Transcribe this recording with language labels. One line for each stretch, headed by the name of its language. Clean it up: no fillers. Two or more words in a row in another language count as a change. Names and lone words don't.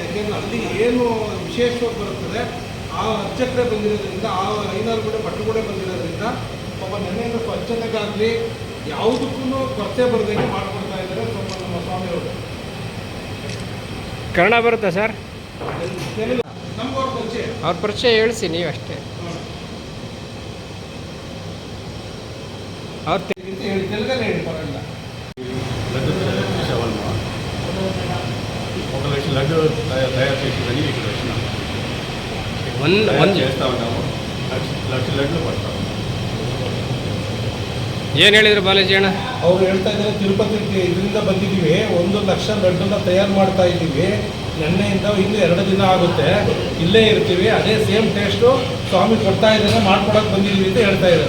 Kannada: ಯಾಕೆಂದರೆ ಅಲ್ಲಿ ಏನು ವಿಶೇಷವಾಗಿ ಬರುತ್ತದೆ ಆ ಅರ್ಚಕರೇ ಬಂದಿರೋದ್ರಿಂದ, ಆ 5-6 ಕೂಡ ಭಟ್ರು ಕೂಡ ಬಂದಿರೋದ್ರಿಂದ ಪಾಪ ನೆನೆಯಿಂದ ಸ್ವಚ್ಛತೆಗಾಗಲಿ ಯಾವುದಕ್ಕೂ ಕೊರತೆ ಬರದಂಗೆ ಮಾಡ್ಕೊಡ್ತಾ ಇದ್ದಾರೆ ಸ್ವಲ್ಪ ನಮ್ಮ ಸ್ವಾಮಿಯವರು. ಕನ್ನಡ ಬರುತ್ತಾ ಸರ್? ನಮ್ಗೆ ಅವ್ರ ಪರಿಚಯ ಹೇಳಿಸಿ ನೀವು ಅಷ್ಟೇ. ಅವ್ರು
Telugu: తెలుగనే పరంగా ఒక లక్ష లడ్డు తయారు చేసిందని ఇక్కడ వచ్చినాం. చేస్తూ ఉన్నాము. లక్ష లడ్లు పడతాము.
Kannada: ಏನು ಹೇಳಿದ್ರು ಬಾಲಾಜಿ ಅಣ್ಣ? ಅವರು ಹೇಳ್ತಾ ಇದ್ದಾರೆ ತಿರುಪತಿ ಇದರಿಂದ ಬಂದಿದ್ದೀವಿ, 1 ಲಕ್ಷ ಲಡ್ಡನ್ನ ತಯಾರು ಮಾಡ್ತಾ ಇದ್ದೀವಿ. ನೆನ್ನೆಯಿಂದ ಇನ್ನು 2 ದಿನ ಆಗುತ್ತೆ, ಇಲ್ಲೇ ಇರ್ತೀವಿ. ಅದೇ
English: same taste
Kannada: ಸ್ವಾಮಿ ಕೊಡ್ತಾ ಇದ್ದಾರೆ, ಮಾಡ್ಕೊಡಕ್ಕೆ ಬಂದಿದ್ದೀವಿ ಅಂತ ಹೇಳ್ತಾ ಇದ್ದಾರೆ.